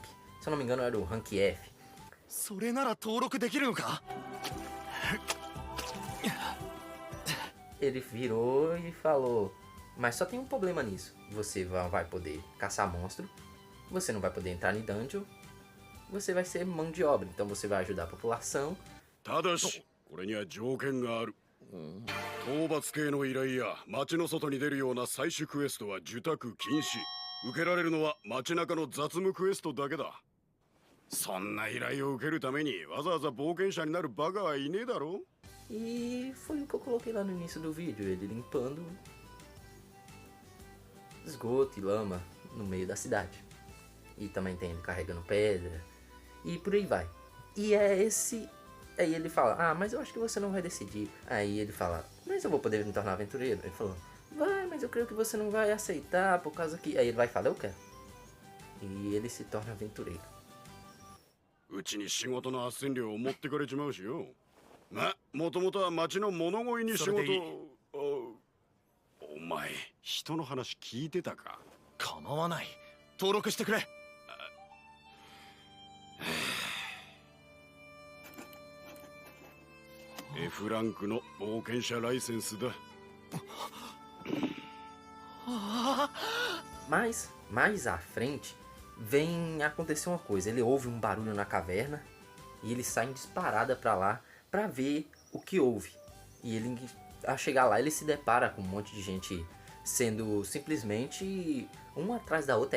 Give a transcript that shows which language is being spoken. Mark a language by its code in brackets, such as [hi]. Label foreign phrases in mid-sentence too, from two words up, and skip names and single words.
[pt] Se eu não me engano era o rank F. Ele virou e falou, mas só tem um problema nisso. Você vai poder caçar monstro, você não vai poder entrar em dungeon, você vai ser mão de obra, então você vai ajudar a população. [ja] ただしこれには条件がある。討伐系の依頼や町の外に出るような採取クエストは受託禁止。受けられるのは街中の雑務クエストだけだ。そんな依頼を受けるためにわざわざ冒険者になるバカはいねえだろ。 [pt] E foi o que eu coloquei lá no início do vídeo, ele limpando esgoto e lama no meio da cidade. E também tem ele carregando pedra e por aí vai. E é esse... Aí ele fala, mas eu acho que você não vai decidir. Aí ele fala, mas eu vou poder me tornar aventureiro? Ele falou, vai, mas eu creio que você não vai aceitar por causa que... Aí ele vai e fala, eu quero. E ele se torna aventureiro. [ja] うちに仕事の斡旋料を持ってかれちまうしよ。もともとは町の物乞いに仕事を。お前、人の話聞いてたか？構わない。登録してくれ。 F ランクの冒険者ライセンスだ。 [pt] Mas, mais à frente, vem acontecer uma coisa. Ele ouve um barulho na caverna e ele sai em disparada pra lá pra ver o que houve. E ele, ao chegar lá, ele se depara com um monte de gente sendo simplesmente uma atrás da outra.